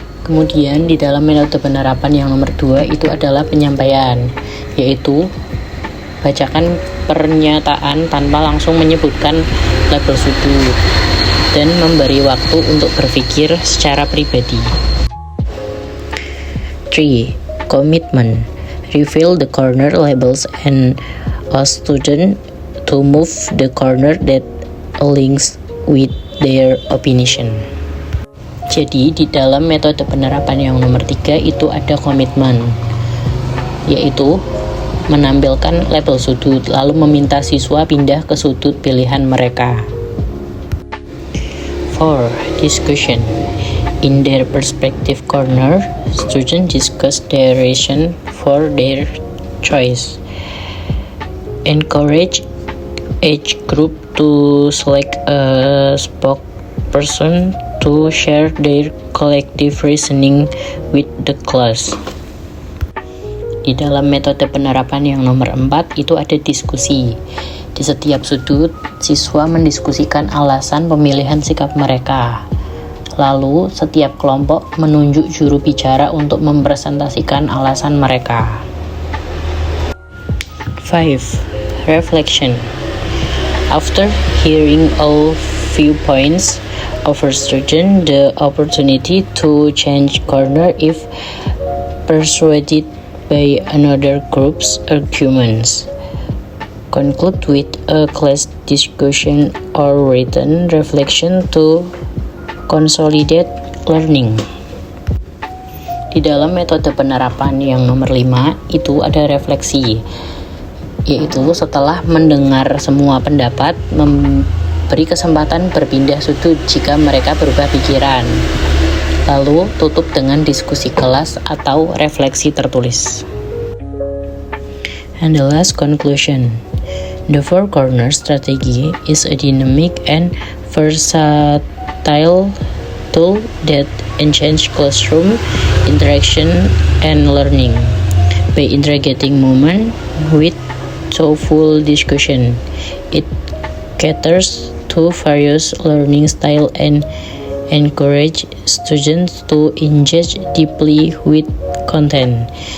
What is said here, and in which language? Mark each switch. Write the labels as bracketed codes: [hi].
[id] Kemudian di dalam metode penerapan yang nomor 2 itu adalah penyampaian, yaitu bacakan pernyataan tanpa langsung menyebutkan label sudut dan memberi waktu untuk berpikir secara pribadi. [en] 3. Commitment. Reveal the corner labels and ask student to move the corner that aligns with their opinion. [id] Jadi di dalam metode penerapan yang nomor 3 itu ada komitmen, yaitu menampilkan label sudut lalu meminta siswa pindah ke sudut pilihan mereka. [en] 4. Discussion. In their perspective corner, students discuss their reason for their choice. Encourage each group to select a spokesperson to share their collective reasoning with the class. [id] Di dalam metode penerapan yang nomor 4 itu ada diskusi. Di setiap sudut, siswa mendiskusikan alasan pemilihan sikap mereka. Lalu, setiap kelompok menunjuk juru bicara untuk mempresentasikan alasan mereka. [en] 5. Reflection. After hearing all viewpoints, offer students the opportunity to change corner if persuaded by another group's arguments. Conclude with a class discussion or written reflection to consolidate learning. [id] Di dalam metode penerapan yang nomor 5 itu ada refleksi, yaitu setelah mendengar semua pendapat, memberi kesempatan berpindah sudut jika mereka berubah pikiran. Lalu tutup dengan diskusi kelas atau refleksi tertulis. [en] And the last conclusion. The four corner strategy is a dynamic and versatile tool that enhances classroom interaction and learning. By integrating movement with thoughtful discussion, it caters to various learning styles and encourage students to engage deeply with content.